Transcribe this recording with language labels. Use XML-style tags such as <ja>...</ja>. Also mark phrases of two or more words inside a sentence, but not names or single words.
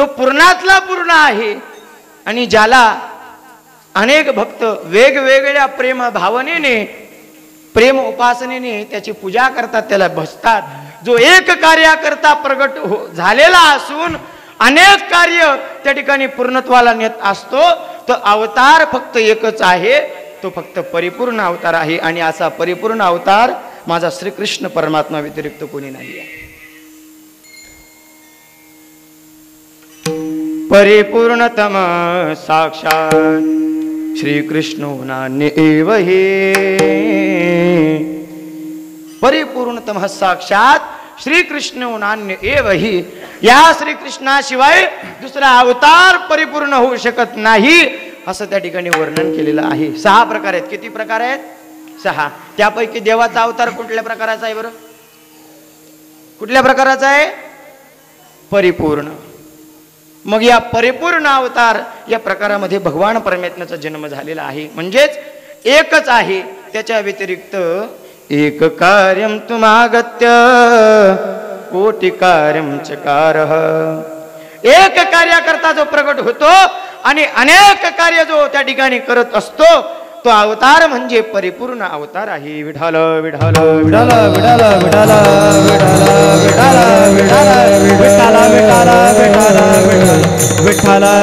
<mr>पूर्णातला पूर्ण आहे आणि ज्याला अनेक भक्त वेगवेगळ्या प्रेम भावनेने प्रेम उपासनेने त्याची पूजा करतात, त्याला भजतात, जो एक कार्याकरता प्रगट झालेला असून अनेक कार्य त्या ठिकाणी पूर्णत्वाला नेत असतो, तो अवतार फक्त एकच आहे, तो फक्त परिपूर्ण अवतार आहे. आणि असा परिपूर्ण अवतार माझा श्रीकृष्ण परमात्मा व्यतिरिक्त कोणी नाही आहे.</mr> <sa>परिपूर्णतम साक्षात श्रीकृष्णो नान्य एव हि. परिपूर्णतम साक्षात श्रीकृष्णो नान्य एव हि.</sa> <mr>या श्रीकृष्णाशिवाय दुसरा अवतार परिपूर्ण होऊ शकत नाही असं त्या ठिकाणी वर्णन केलेलं आहे. 6 प्रकार आहेत. किती प्रकार आहेत? 6. त्यापैकी देवाचा अवतार कुठल्या प्रकाराचा आहे बरं? कुठल्या प्रकाराचा आहे? परिपूर्ण. मग या परिपूर्ण अवतार या प्रकारामध्ये भगवान परमात्म्याचा जन्म झालेला आहे. म्हणजेच एकच आहे, त्याच्या व्यतिरिक्त</mr> <sa>एक कार्यम तुमागत्य कोटी कार्यम चकारः.</sa> <mr>एक कार्याकरता जो प्रगट होतो आणि अनेक कार्य जो त्या ठिकाणी करत असतो, तो अवतार म्हणजे परिपूर्ण अवतार आहे. विठाल विठाल विठाल विठाल विठाल विठाल विठाल.</mr>